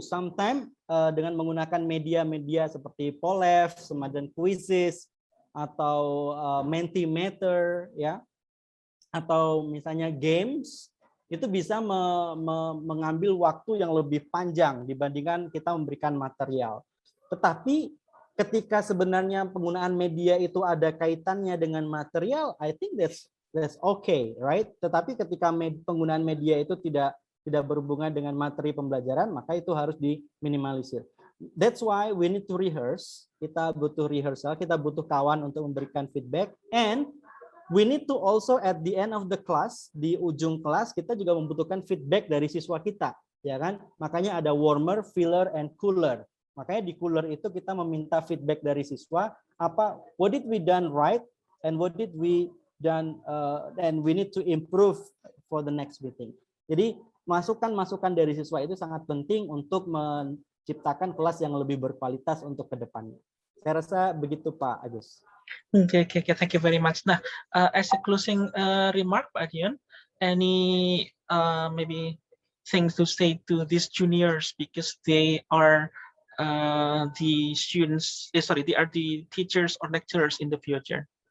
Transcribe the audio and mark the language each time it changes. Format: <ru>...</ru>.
<id>Sometimes dengan menggunakan media-media seperti Polef, semacam quizzes atau Mentimeter ya, atau misalnya games, itu bisa mengambil waktu yang lebih panjang dibandingkan kita memberikan material. Tetapi ketika sebenarnya penggunaan media itu ada kaitannya dengan material,</id> <en>I think that's okay, right?</en> <id>Tetapi ketika penggunaan media itu tidak berhubungan dengan materi pembelajaran, maka itu harus diminimalisir.</id> <en>That's why we need to rehearse.</en> <id>Kita butuh rehearsal, kita butuh kawan untuk memberikan feedback,</id> <en>and we need to also at the end of the class,</en> <id>di ujung kelas kita juga membutuhkan feedback dari siswa kita, ya kan? Makanya ada warmer, filler, and cooler. Makanya di cooler itu kita meminta feedback dari siswa,</id> <en>what did we done right, and what did we done, and we need to improve for the next meeting.</en> <id>Jadi masukan-masukan dari siswa itu sangat penting untuk menciptakan kelas yang lebih berkualitas untuk kedepannya. Saya rasa begitu Pak Agus.</id> <en>Okay, thank you very much. Nah, as a closing remark, Pak Dion, any maybe things to say to these juniors, because they are the students, they are the teachers or lecturers in the future.</en>